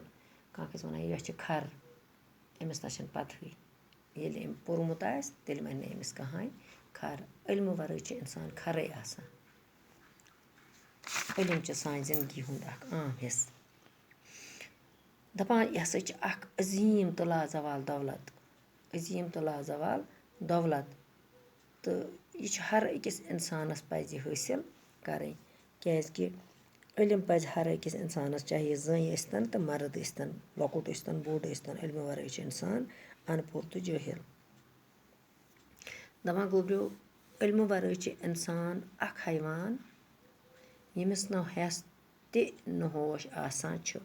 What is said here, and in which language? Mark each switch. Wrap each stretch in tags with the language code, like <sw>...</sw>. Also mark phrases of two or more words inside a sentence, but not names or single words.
<ks>कह वन यह छ खर, अमिस ना पतह। ये पोर्मुत आस तेल वन अमिस कहानी खर। इल्म वराय छ इंसान खरे आसान। इल्म छ सान जिंदगी हुंद अख आम हिस्स। दपान यह हसा छ अख अजीम तो लाजवाल दौलत। अजीम तो लाजवाल दौलत तो यह छ हर अकिस इंसानस पज हासिल करन। क्या इल्म पज हर अकिस इंसानस चाहे जन यस्तन तो मर्द यस्तन, लकुट यस्तन बोड़ यस्तन। इल्म वराय छ इंसान अनपोर तो जाहिल। दपान गोब्रो इल्म वराय छ इंसान अख हैवान यमिस न हेस ते न होश आसान छ।</ks>